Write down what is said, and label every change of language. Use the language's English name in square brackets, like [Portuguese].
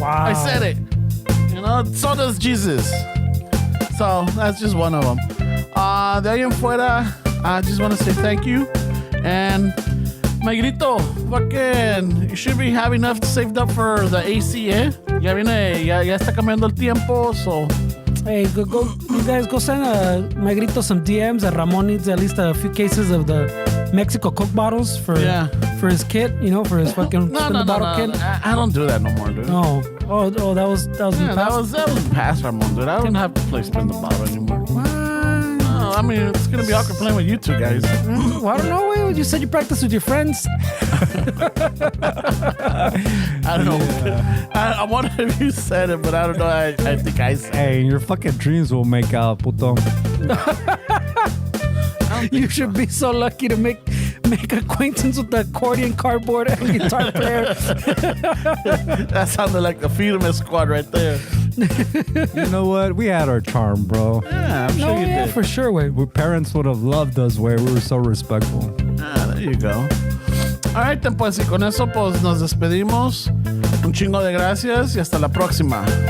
[English] Wow. I said it. You know, so does Jesus. So that's just one of them. [Spanish] De ahí en fuera, [English] I just want to say thank you. And Magrito, fucking, you should be having enough saved up for the AC, eh? [Spanish] Ya está cambiando el tiempo, so. [English] Hey, go! You guys go send Magrito some DMs. That Ramon needs at least a few cases of the Mexico Coke bottles for his kit. You know, for his fucking No. bottle kit. I don't do that no more, dude. No. Oh, that was in Yeah, the past. that was past Ramon, dude. I don't have to play spin the bottle anymore. No, I mean, it's gonna be awkward playing with you two guys. Well, I don't know. Wait, you said you practice with your friends. I don't know. I wonder if you said it, but I don't know. I think I said. Hey, your fucking dreams will make out, puto. You should be so lucky to make acquaintance with the accordion, cardboard, and guitar player. That sounded like the Freedom Squad right there. You know what? We had our charm, bro. Yeah, I'm sure No, you yeah, did. for sure. Wait. Parents would have loved us where we were so respectful. Ah, there you go. All right, then, [Spanish] pues, y con eso, pues, nos despedimos. Un chingo de gracias y hasta la próxima.